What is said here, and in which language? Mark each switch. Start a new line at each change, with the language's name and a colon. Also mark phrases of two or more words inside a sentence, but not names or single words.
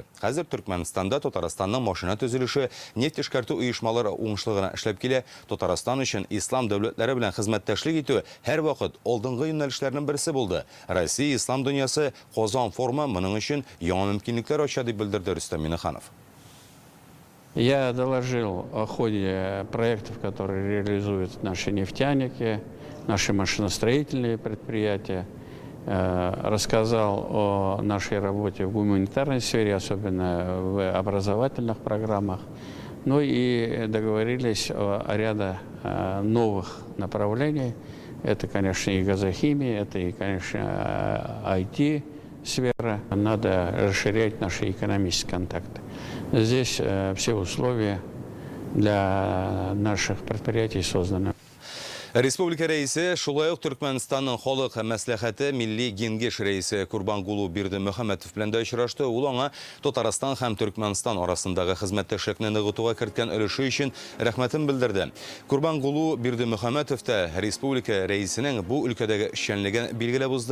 Tatar: Хәзер Түркменстанда Татарстанның машина төзелеше, нефть эшкәртү оешмалары уңышлыгына эшләп килә. Татарстан өчен ислам дәүләтләре белән хезмәттәшлек итү һәрвакыт алдынгы юнәлешләрнең берсе булды. Россия ислам дөньясы Казан форума моның өчен яңа мөмкинлекләр ача дип белдерде Рөстәм Миннеханов.
Russian: Я доложил о ходе проектов, которые реализуют наши нефтяники, наши машиностроительные предприятия, рассказал о нашей работе в гуманитарной сфере, особенно в образовательных программах. Ну и договорились о ряде новых направлений. Это, конечно, и газохимия, это и, конечно, IT. Сфера. Надо расширять наши экономические контакты. Здесь все условия для наших предприятий созданы.
Tatar: Республика рәисе, шулай ук Түркменстанның халык мәслихәте милли киңәш рәисе Курбангулу Бирди Мөхәммәтов белән дә очрашты. Ул аңа Татарстан һәм Түркменстан арасындагы хезмәттәшлекне ныгытуга керткән өлеше өчен рәхмәтен белдерде. Курбангулу Бирди Мөхәммәтов та республика рәисенең бу өлкәдәге эшчәнлеген билгеләп узды.